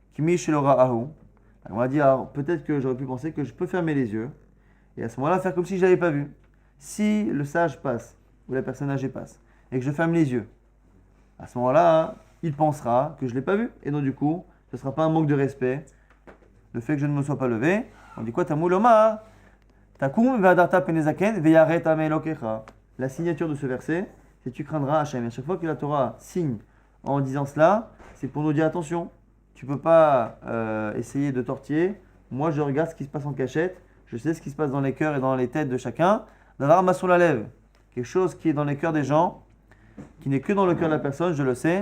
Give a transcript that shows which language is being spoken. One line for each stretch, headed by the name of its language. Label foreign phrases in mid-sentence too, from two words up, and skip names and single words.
French: On va dire, peut-être que j'aurais pu penser que je peux fermer les yeux et à ce moment-là faire comme si je n'avais pas vu. Si le sage passe ou la personne âgée passe et que je ferme les yeux, à ce moment-là, il pensera que je ne l'ai pas vu et donc du coup, ce ne sera pas un manque de respect le fait que je ne me sois pas levé. On dit quoi?
Hebrew: תמולומה, תקום והדרת פני זקן ויראת מאלהיך.
French: La signature de ce verset, c'est tu craindras Hachem. Et à chaque fois que la Torah signe en disant cela, c'est pour nous dire attention. Tu ne peux pas essayer de tortiller. Moi, je regarde ce qui se passe en cachette. Je sais ce qui se passe dans les cœurs et dans les têtes de chacun. D'avoir ma la lèvre. Quelque chose qui est dans les cœurs des gens, qui n'est que dans le cœur de la personne, je le sais.